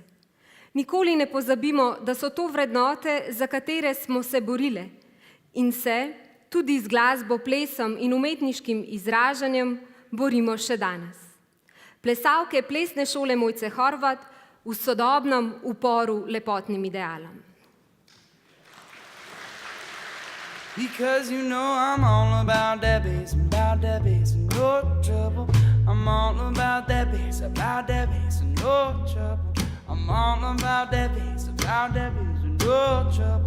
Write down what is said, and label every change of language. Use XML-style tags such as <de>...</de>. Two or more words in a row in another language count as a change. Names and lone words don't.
<sl>Nikoli ne pozabimo, da so to vrednote, za katere smo se borile in se tudi z glasbo, plesom in umetniškim izražanjem borimo še danes. Plesalke plesne šole Mojce Horvat v sodobnem uporu lepotnim idealom.</sl> <en>Because you know I'm all about that bass and no trouble. I'm all about that bass and no trouble. I'm all about that bass and no trouble.</en>